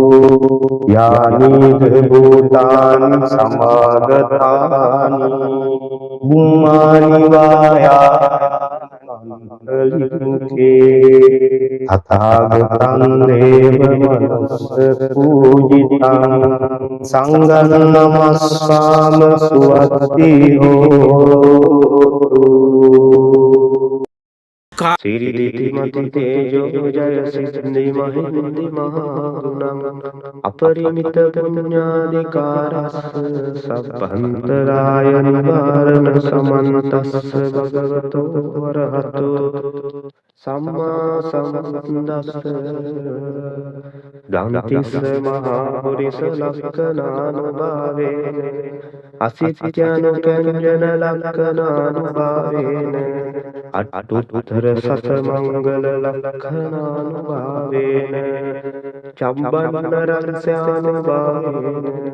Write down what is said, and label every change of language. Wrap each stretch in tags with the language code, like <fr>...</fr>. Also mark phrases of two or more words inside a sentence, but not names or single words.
<pi>යානිද භූතානි සමාගතානි බුම්මානි වායාන්තලිකේ තථාගතං දේව මනුස්ස පූජිතං සංඝං නමස්සාමි සුවත්ති හෝතු සිරිදිති මති තේජෝ ජය සිද්ධි මහින්දි මහගුණං අපරිමිත පුඤ්ඤාදිකාරස්ස සබ්බන්තරාය නිවාරණ සමන්තස්ස භගවතෝ වරහතෝ සම්මා සම්බුද්දස්ස දන්තිස්ස මහා පුරිස ලක්ඛනානුභාවේන අසිත්‍යනුකංජන ලක්ඛනානුභාවේන අට්ඨුත්තර සත මංගල ලක්ඛනානුභාවේන චම්බන්න රංසානුභාවේන</pi>